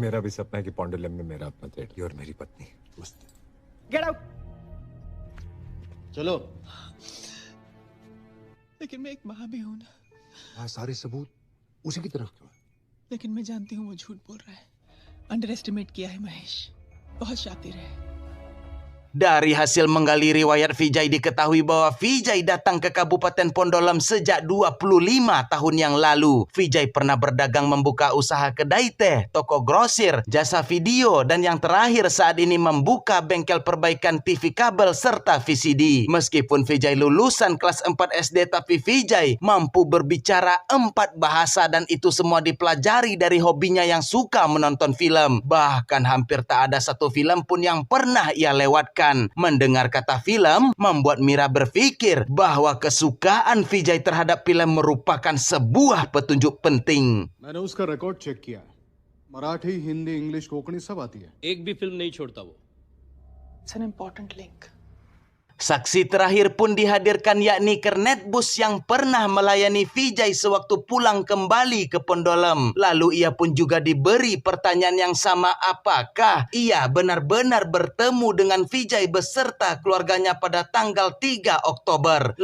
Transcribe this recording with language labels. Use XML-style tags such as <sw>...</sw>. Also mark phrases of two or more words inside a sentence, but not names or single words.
<hi>मेरा भी सपना है कि पौंडुलम में मेरा अपना थिएटर और मेरी पत्नी मस्त।</hi> <en>get out. चलो।</en> <hi>लेकिन मैं एक माँ भी हूँ ना। सारे सबूत उसी की तरफ क्यों? लेकिन मैं जानती हूँ वो झूठ बोल रहा है।</hi> <en>underestimate</en> <hi>किया है महेश, बहुत शातिर है।</hi> <id>Dari hasil menggali riwayat Vijay diketahui bahwa Vijay datang ke Kabupaten Pondolam sejak 25 tahun yang lalu. Vijay pernah berdagang membuka usaha kedai teh, toko grosir, jasa video, dan yang terakhir saat ini membuka bengkel perbaikan TV kabel serta VCD. Meskipun Vijay lulusan kelas 4 SD, tapi Vijay mampu berbicara 4 bahasa dan itu semua dipelajari dari hobinya yang suka menonton film. Bahkan hampir tak ada satu film pun yang pernah ia lewatkan. Mendengar kata film membuat Mira berpikir bahwa kesukaan Vijay terhadap film merupakan sebuah petunjuk penting.</id> <hi>मैंने उसका</hi> <en>record check</en> <hi>किया। मराठी, हिंदी, इंग्लिश, कोंकणी सब आती है। एक भी फिल्म नहीं छोड़ता वो।</hi> <en>It's an important link.</en> <id>Saksi terakhir pun dihadirkan yakni kernet bus yang pernah melayani Vijay sewaktu pulang kembali ke Pondolam. Lalu ia pun juga diberi pertanyaan yang sama, apakah ia benar-benar bertemu dengan Vijay beserta keluarganya pada tanggal 3 Oktober.</id>